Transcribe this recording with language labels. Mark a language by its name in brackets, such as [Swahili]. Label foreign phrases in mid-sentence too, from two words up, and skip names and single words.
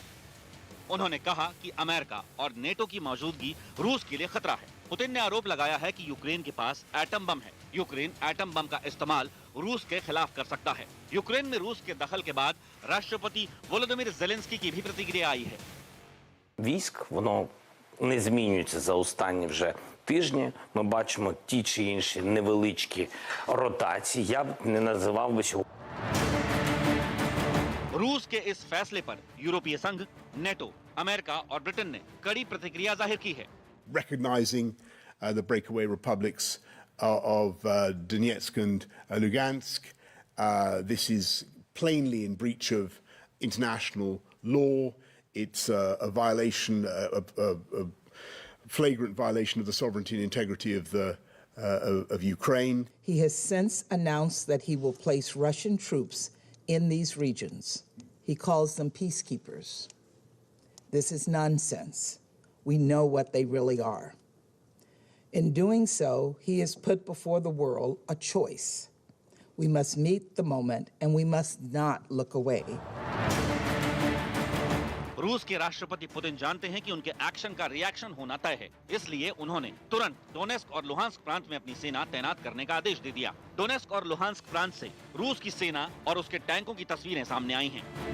[Hindi] उन्होंने कहा कि अमेरिका और नेटो की मौजूदगी रूस के लिए खतरा है। पुतिन ने आरोप लगाया है कि यूक्रेन के पास [English] atom bomb [Hindi] है। यूक्रेन [English] atom bomb [Hindi] का इस्तेमाल रूस के खिलाफ कर सकता है। यूक्रेन में रूस के दखल के बाद राष्ट्रपति वोलोदिमीर ज़ेलेंस्की की भी प्रतिक्रिया आई है। [Ukrainian] Військ, воно не змінюється за останні вже тижні. Ми бачимо ті чи інші невеличкі ротації. Я б не називав би сьогодні. [Hindi] रूस के इस फैसले पर यूरोपीय संघ, नेटो, अमेरिका और ब्रिटेन ने कड़ी प्रतिक्रिया जाहिर की है। [English] Recognizing the breakaway republics of Donetsk and Lugansk. This is plainly in breach of international law. It's a violation, a flagrant violation of the sovereignty and integrity of Ukraine. He has since announced that he will place Russian troops in these regions. He calls them peacekeepers. This is nonsense. We know what they really are. In doing so, he has put before the world a choice. We must meet the moment and we must not look away. [Hindi] रूस के राष्ट्रपति पुतिन जानते हैं कि उनके एक्शन का रिएक्शन होना तय है, इसलिए उन्होंने तुरंत डोनेस्क और लुहांस्क प्रांत में अपनी सेना तैनात करने का आदेश दे दिया। डोनेस्क और लुहांस्क प्रांत से रूस की सेना और उसके टैंकों की तस्वीरें सामने आई हैं।